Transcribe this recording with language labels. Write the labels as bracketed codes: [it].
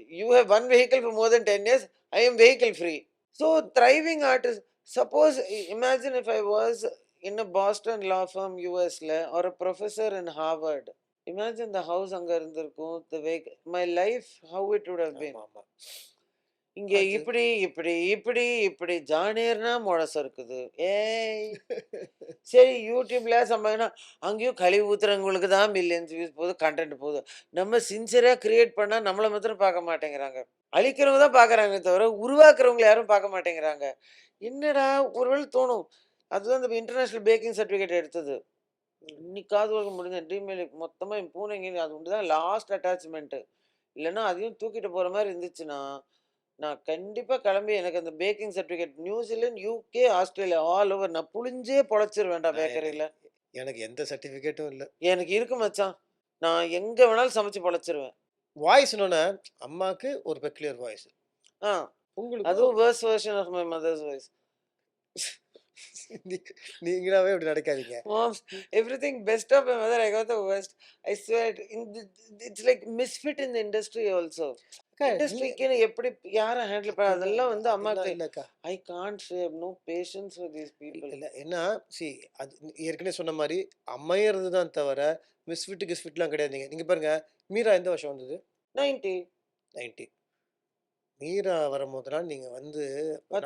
[en] You have one vehicle for more than 10 years. I am vehicle free. So, thriving artist. Suppose, imagine if I was in a Boston law firm, US, or a professor in Harvard. Imagine the house [ta] அங்க இருந்திருக்கும். [en] The way my life, how it would have been. [ta] ஆமாமா. இங்க அது இப்படி, இப்படி, இப்படி, இப்படி ஜானேர்னா முழசம் இருக்குது. ஏய்! சரி யூடியூப்ல சம்பாதிக்கணும். அங்கேயும் கழிவு ஊத்துறவங்களுக்கு தான் மில்லியன்ஸ் வியூஸ் போகுது, கன்டென்ட் போகுது. நம்ம சின்சியரா கிரியேட் பண்ணா நம்மள மாத்திரம் பார்க்க மாட்டேங்கிறாங்க. அழிக்கிறவங்க தான் பார்க்குறாங்களே தவிர, உருவாக்குறவங்கள யாரும் பார்க்க மாட்டேங்கிறாங்க. என்னடா ஒருவேளை தோணும். அதுதான் இந்த இன்டர்நேஷனல் பேக்கிங் சர்டிஃபிகேட் எடுத்தது. இன்னைக்காவது ஒரு முடிஞ்ச ட்ரீம் மொத்தமா என் பூனைங்க அது ஒன்று தான் லாஸ்ட் அட்டாச்மெண்ட்டு. இல்லைன்னா அதையும் தூக்கிட்டு போற மாரி இருந்துச்சுன்னா, நான் கண்டிப்பா கிளம்பி எனக்கு அந்த packing certificate New Zealand, UK, Australia all over நான் புழிஞ்சே பொழச்சிருவேன்டா நான் பேக்கரியில. எனக்கு எந்த சர்டிஃபிகேட்டும் இல்ல. எனக்கு இருக்கு மச்சான். நான் எங்க வேணாலும் சமைச்சு பொழச்சிருவேன். வாய்ஸ்னோனே அம்மாக்கு ஒரு பெக்யூலியர் வாய்ஸ். ஆ. உங்களுக்கு [en] அதுவும் worst version of my mother's voice. [ta] நீ நீங்களாவே இப்படி நடக்காதீங்க. [en] Moms, everything best of my mother, I got the worst. I swear, it's like misfit in the industry also. [ta] அக்கா நீங்க இண்டஸ்ட்ரிக்குன்னு எப்படி யாரை ஹேண்டில் பண்ண அதெல்லாம் அதெல்லாம் இல்ல. வந்து அதெல்லாம் அம்மாக்கு இல்லக்கா. [en] I can't say no patience with these people. [ta] இல்ல. ஏன்னா அது ஏற்கனவே சொன்ன மாரி அமையறது தான் தவிர, மிஸ்ஃபிட் கிஸ்ஃபிட்லாம் கிடையாதுங்க. நீங்க பாருங்க, மீரா எந்த வருஷம் வந்தது? 90 90. மீரா வரும்போதெல்லாம் நீங்க வந்து நான்